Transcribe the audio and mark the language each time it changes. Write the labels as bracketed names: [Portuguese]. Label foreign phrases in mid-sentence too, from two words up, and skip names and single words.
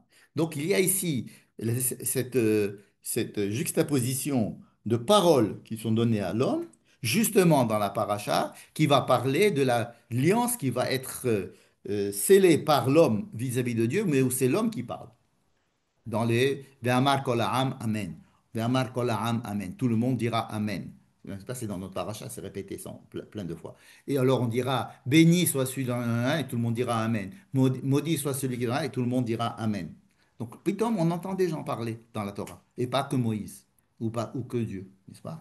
[French] Donc, il y a ici cette juxtaposition de paroles qui sont données à l'homme, justement dans la paracha, qui va parler de l'alliance qui va être scellée par l'homme vis-à-vis de Dieu, mais où c'est l'homme qui parle dans les [Hebrew] ואמר כל העם אמן. ואמר כל העם, [French] Amen. Tout le monde dira Amen. Ça, c'est dans notre paracha, c'est répété plein de fois. Et alors on dira béni soit celui dans et tout le monde dira Amen. Maudit soit celui qui dans et tout le monde dira Amen. Donc, pitom, on entend des gens parler dans la Torah, et pas que Moïse, ou que Dieu, n'est-ce pas?